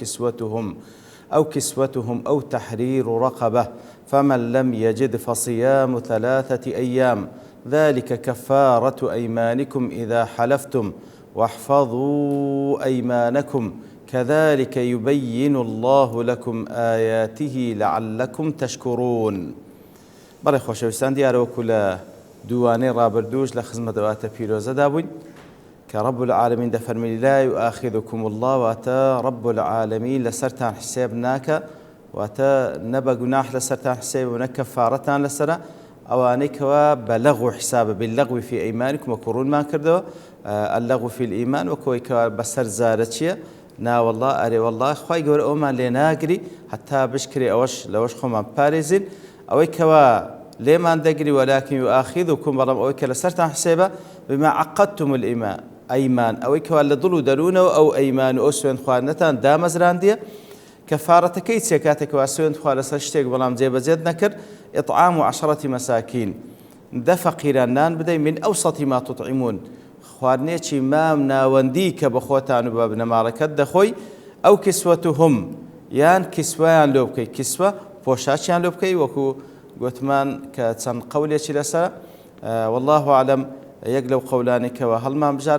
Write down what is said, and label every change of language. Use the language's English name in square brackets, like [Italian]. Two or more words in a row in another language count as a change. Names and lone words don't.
[Arabic] أو كسوتهم أو تحرير رقبة فمن لم يجد فصيام 3 أيام ذلك كفارة أيمانكم إذا حلفتم واحفظوا أيمانكم كذلك يبين الله لكم آياته لعلكم تشكرون. [Central Kurdish] برای خۆشەویستان دیارەوەکو لە دووانەی ڕابردووش لە خزمەت ئەواتە پیرۆزەدا بووین کە [Arabic] رب العالمین [Central Kurdish] دەفەرمی [Arabic] لا يؤاخذكم الله [Central Kurdish] واتە [Arabic] رب العالمین [Central Kurdish] لەسەرتان حسێب ناکە واتە نەبە گوناح لەسەرتان حسێب و نە کەفارەتان لەسەرە ئەوانەی کەوا بە لەغو حسابە [Arabic] باللەغو في ئەیمانکم [Central Kurdish] وەکو ڕوونمان کردەوە [Arabic] اللەغو في الئیمان [Central Kurdish] وەکەوەی کەوا بەسەر زارە چییە نا والله ئەرێ والله خوای گەورە ئەومان لێ ناگری هەتا بشکرێ لەوەش خۆمان پارێزین ئەوەی کەوا لێمان دەگری [Arabic] ولكن يؤاخذكم [Central Kurdish] بەڵام ئەوەی کە لەسەرتان حسێبە [Arabic] بما عقدتم الأيمان [Central Kurdish] ئەوەی کەوا لە دڵ و دەروونەوە ئەو ئەیمان و ئەو سوێند خواردنەتان دامەزراندیە کەفارەتەکەی چییە کاتێکەوە سوێند خوا لەسەر شتێک بەڵام جێبەجێت نەکرد [Arabic] إطعام 10 مساكين [Central Kurdish] 10 فەقیران بدەی [Arabic] من أوسط ما تطعمون [Central Kurdish] خواردنێکی مام ناوەندی کە بە خۆتان و بە بنەماڵەکەت دەخۆی [Arabic] ئەو کسوەتهم [Central Kurdish] یان کسوەیان لێ بکەی کسوە پۆشاچیان لێ بکەی وەکو گوتمان کە چەند قەولێکی لەسەر [Arabic] والله أعلم [Central Kurdish] یەک لەو قەولانێکەوە هەڵمان بژار